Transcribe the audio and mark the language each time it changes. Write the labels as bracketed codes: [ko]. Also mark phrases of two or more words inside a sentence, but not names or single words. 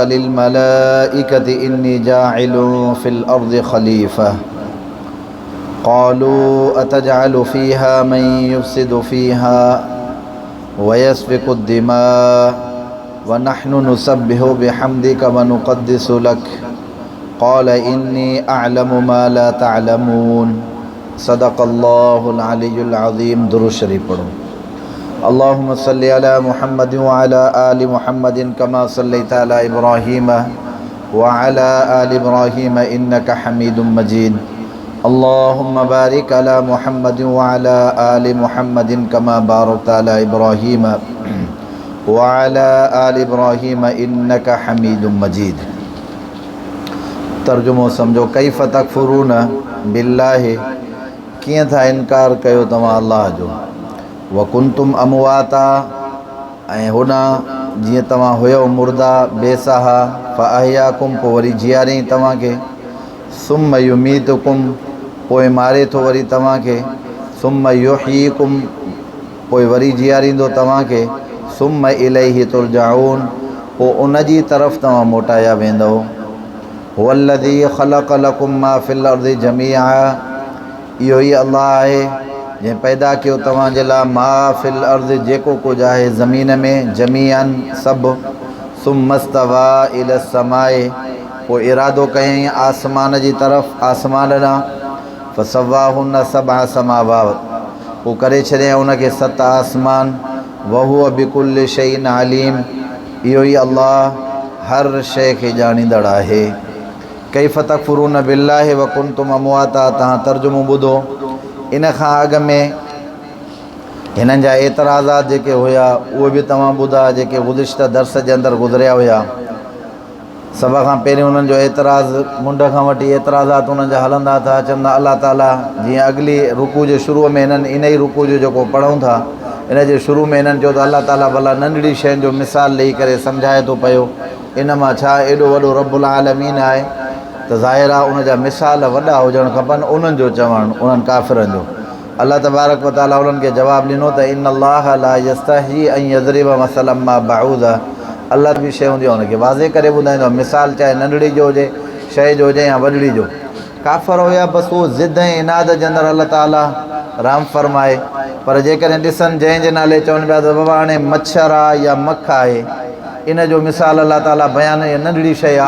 [ar] للملائكة إني جاعل في الأرض خليفة قالوا أتجعل فيها من يفسد فيها ويسفك الدماء ونحن نسبح بحمدك ونقدس لك قال إني أعلم ما لا تعلمون صدق الله العلي العظيم. [sd] दुरूद शरीफ पढ़ो। [ar] اللهم صل على محمد وعلى آل محمد كما صليت على إبراهيم وعلى آل إبراهيم إنك حميد مجيد. اللهم بارك على محمد وعلى آل محمد كما باركت على إبراهيم وعلى آل إبراهيم إنك حميد مجيد. [sd] तर्जुमो समझो। [ar] كيف تكفرون بالله, [sd] कीअं था इनकार कयो तव्हां अल्लाह जो। [ar] وكنتم أمواتا, [sd] ऐं हुन जीअं तव्हां हुयो मुर्दा बेसाहा फ़अहयाकुम, पोइ वरी जियारियईं तव्हांखे। [ar] ثم يميتكم, [sd] पोइ मारे थो वरी तव्हांखे। [ar] ثم يحييكم, [sd] पोइ वरी जियारींदो तव्हांखे। [ar] ثم إليه ترجعون, [sd] पोइ उन जी तरफ़ तव्हां मोटाया वेंदव। [ar] والذي خلق لكم ما في الأرض جميعا, [sd] इहो ई अल्लाह आहे जंहिं पैदा कयो तव्हांजे लाइ [ar] ما في الأرض, [sd] जेको कुझु आहे ज़मीन में, जमीअन सभु। [ar] ثم استوى إلى السماء, [sd] पोइ इरादो कयईं आसमान जी तरफ़, आसमान ॾांहुं। [ar] فسواهن سبع سماوات, [sd] पोइ करे छॾियईं उनखे 7 आसमान। [ar] وهو بكل شيء عليم, [sd] इहो ई अल्लाह हर शइ खे ॼाणींदड़ आहे। [ar] كيف تكفرون بالله وكنتم أمواتا, [sd] तव्हां तर्जुमो ॿुधो। इन खां अॻु में हिननि जा एतिराज़ात जेके हुया उहे बि तव्हां ॿुधा, जेके गुज़िश्ता दर्स जे अंदरि गुज़रिया हुया। सभ खां पहिरियों उन्हनि जो एतिराज़, मुंड खां वठी एतिराज़ात उन्हनि जा हलंदा था। चवंदा अल्लाह ताला जीअं अॻिली रुकू जे शुरूअ में हिननि इन ई रुकू जो जेको पढ़ूं था, इन जे शुरू में हिननि चयो त अल्लाह ताला भला नंढड़ी शयुनि जो मिसाल ॾेई करे सम्झाए थो पियो। इन मां छा एॾो वॾो रब्बुल आलमीन आहे, त ज़ाहिर आहे उन जा मिसाल वॾा हुजणु खपनि। उन्हनि जो चवणु, उन्हनि काफ़िरनि जो। अल्लाह तबारक व तआला उन्हनि खे जवाबु ॾिनो त [ar] إن الله لا يستحيي أن يضرب مثلا ما بعوضة, [sd] अल्लाह बि शइ हूंदी आहे उनखे वाज़े करे ॿुधाईंदो आहे। मिसाल चाहे नंढड़ी जो हुजे, शइ जो हुजे या वॾड़ी जो। काफ़िर हुया बसि उहो ज़िद ऐं इनाद जे अंदरि अल्लाह ताला राम फरमाए। पर जेकॾहिं ॾिसनि जंहिंजे नाले चवनि पिया त बाबा हाणे मच्छर आहे या मख आहे, इन जो मिसाल अल्लाह ताला बयानु, नंढड़ी शइ आहे।